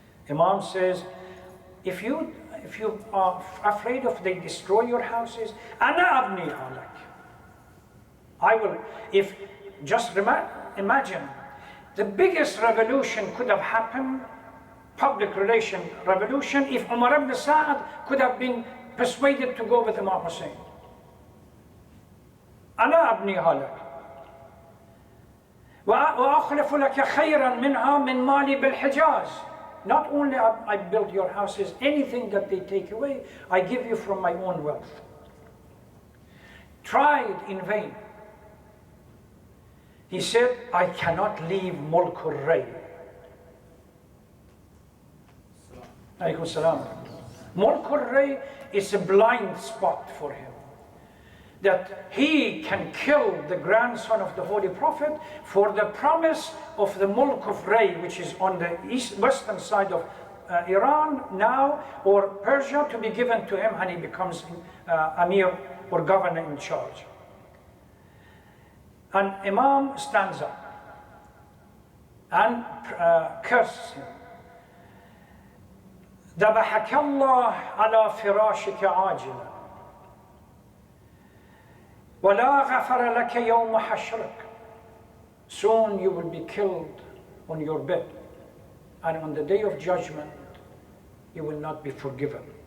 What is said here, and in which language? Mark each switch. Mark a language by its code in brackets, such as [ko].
[en] Imam says, if you are afraid of they destroy your houses, [ar] أَنَا أَبْنِي عَلَيْكَ. [en] I will, if, just imagine, the biggest revolution could have happened, public relation revolution, if Umar ibn Sa'd could have been persuaded to go with Imam Hussein. [ar] أنا أبنيها لك وأخلف لك خيرا منها من مالي بالحجاز. [en] Not only I build your houses, anything that they take away, I give you from my own wealth. Tried in vain. He said, I cannot leave Mulk al-Ray. [ar] Alaykum salam. [en] Mulk al-Ray is a blind spot for him. That he can kill the grandson of the Holy Prophet for the promise of the Mulk of Ray, which is on the western side of Iran now, or Persia, to be given to him, and he becomes Amir or governor in charge. And Imam stands up and curses him. [ar] ذبحك الله على فراشك عاجلا ولا غفر لك يوم حشرك. [en] Soon you will be killed on your bed, and on the day of judgment you will not be forgiven.